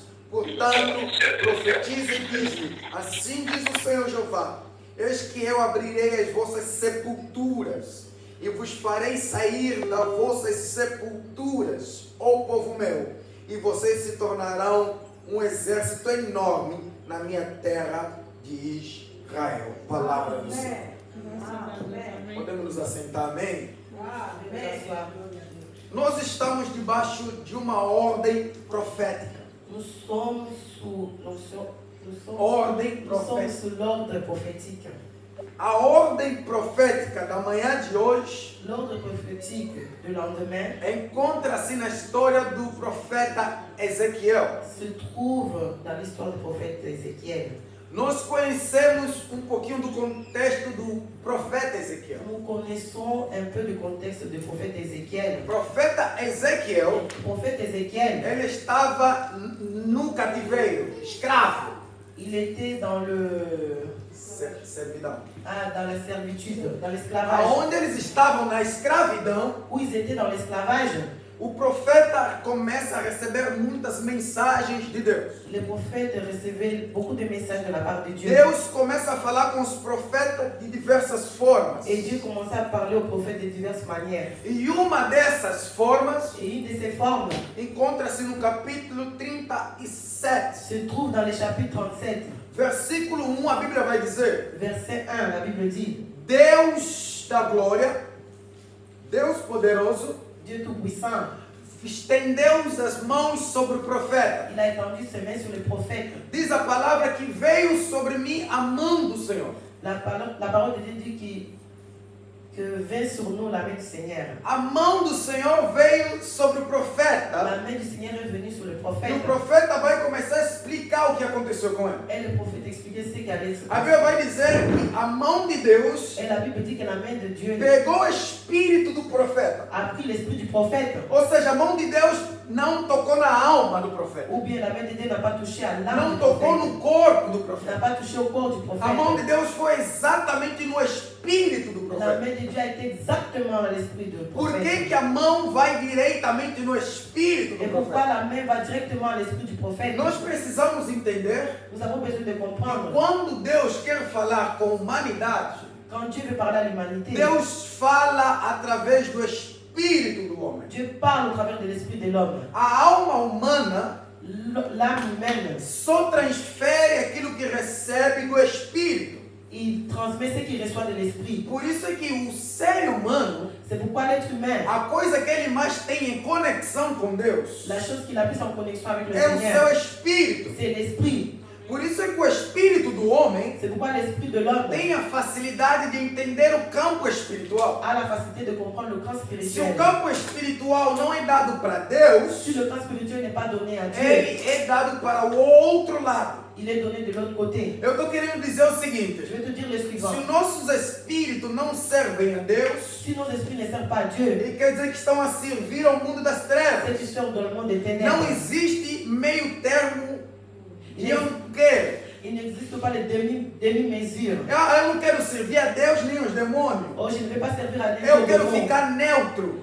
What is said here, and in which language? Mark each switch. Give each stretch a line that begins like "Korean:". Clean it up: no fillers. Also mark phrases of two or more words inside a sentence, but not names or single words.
Portuguese: Portanto, profetiza e diz: assim diz o Senhor Jeová, eis que eu abrirei as vossas sepulturas, e vos farei sair das vossas sepulturas, ó povo meu, e vocês se tornarão um exército enorme na minha terra de Israel. Palavra do Senhor. Podemos nos assentar, amém? Nós estamos debaixo de uma ordem profética.
French: Nous sommes sous l'ordre prophétique.
Portuguese: A ordem profética da manhã de hoje,
French: l'ordre prophétique du lendemain,
Portuguese: encontra-se na história do profeta Ezequiel.
French: Se trouve dans l'histoire du prophète Ézéchiel.
Portuguese: Nós conhecemos um pouquinho do contexto do profeta Ezequiel.
French: Nous connaissons un peu le contexte du prophète Ézéchiel.
Portuguese: O profeta Ezequiel,
French: Le prophète Ézéchiel,
Portuguese: ele estava no cativeiro, escravo.
French: Il était dans
Portuguese: Servidão.
French: dans la servitude, dans l'esclavage.
Portuguese: Aonde eles estavam na escravidão,
French: Où ils étaient dans l'esclavage,
Portuguese: o profeta começa a receber muitas mensagens de Deus.
French: les prophètes recevaient beaucoup de messages de la part de Dieu.
Portuguese: Deus começa a falar com os profetas de diversas formas.
French: Et Dieu commençait à parler aux prophètes de diverses manières.
Portuguese: E uma dessas formas
French: Et une de ces formes
Portuguese: encontra-se no capítulo 37,
French: se trouve dans le chapitre 37,
Portuguese: versículo 1, a Bíblia vai dizer:
French: verset 1. La Bible dit:
Portuguese: Deus da glória, Deus poderoso,
French: Dieu Tout-Puissant
Portuguese: estendeu as mãos sobre o profeta.
French: Il a étendu ses mains sur le prophète.
Portuguese: Diz a palavra que veio sobre mim a mão do Senhor.
French: La parole de Dieu dit que vint sur nous la main du Seigneur.
Portuguese: A mão do Senhor veio sobre o profeta.
French: La main du Seigneur est venue sur le
Portuguese: E
French: prophète.
Portuguese: o profeta vai começar a explicar o que aconteceu com ele.
French: Et le prophète expliquait ce qui allait se
Portuguese: A Bíblia
French: passer.
Portuguese: vai dizer que a mão de Deus
French: Et la Bible dit que la main de Dieu
Portuguese: pegou o espírito do profeta.
French: a pris l'esprit du prophète.
Portuguese: Ou seja, a mão de Deus não tocou na alma do profeta.
French: Ou bien la main de Dieu n'a pas touché à l'âme
Portuguese: Não
French: du
Portuguese: tocou
French: prophète.
Portuguese: no corpo do
French: N'a
Portuguese: profeta.
French: pas touché au corps du
Portuguese: A mão de
French: prophète.
Portuguese: Deus foi exatamente no espírito do
French: La
Portuguese: profeta.
French: main de Dieu a été exactement dans l'esprit du
Portuguese: Por que
French: prophète.
Portuguese: que a mão vai diretamente no espírito
French: Et
Portuguese: do
French: pourquoi
Portuguese: profeta?
French: la main va directement à l'esprit du prophète?
Portuguese: Nós precisamos entender
French: Nous avons besoin de
Portuguese: que
French: comprendre.
Portuguese: quando Deus quer falar com a humanidade,
French: Quand Dieu veut parler à l'humanité,
Portuguese: Deus fala através do espírito do homem.
French: Dieu parle au travers de l'esprit de l'homme.
Portuguese: A alma humana
French: L'âme humaine,
Portuguese: só transfere aquilo que recebe do espírito.
French: il transmet ce qu'il reçoit de l'esprit.
Portuguese: Por isso é que o ser humano,
French: C'est pourquoi l'être humain,
Portuguese: a coisa que ele mais tem em conexão com Deus,
French: la chose qu'il a plus en connexion avec le
Portuguese: é o seu
French: Seigneur,
Portuguese: espírito.
French: c'est l'esprit.
Portuguese: Por isso é que o espírito do homem
French: C'est pourquoi l'esprit de l'homme
Portuguese: tem a facilidade de entender o campo espiritual.
French: a la facilité de comprendre le camp
Portuguese: Se o
French: spirituel.
Portuguese: campo espiritual não é dado para Deus,
French: Si le camp spirituel n'est pas donné à Dieu,
Portuguese: ele é dado para o outro lado.
French: il est donné de l'autre côté.
Portuguese: Eu estou querendo dizer o
French: Je
Portuguese: seguinte:
French: vais te dire le suivant.
Portuguese: se os nossos espíritos não servem a Deus,
French: Si nos esprits ne servent pas à Dieu,
Portuguese: ele quer dizer que estão a servir ao mundo das trevas.
French: c'est qu'ils sont dans le monde des ténèbres.
Portuguese: Não existe meio termo de eu não quero.
French: Il n'existe pas les demi-mesures.
Portuguese: Eu não quero servir a Deus nem os demônios.
French: Oh, je ne vais pas servir à Dieu.
Portuguese: Eu quero ficar neutro.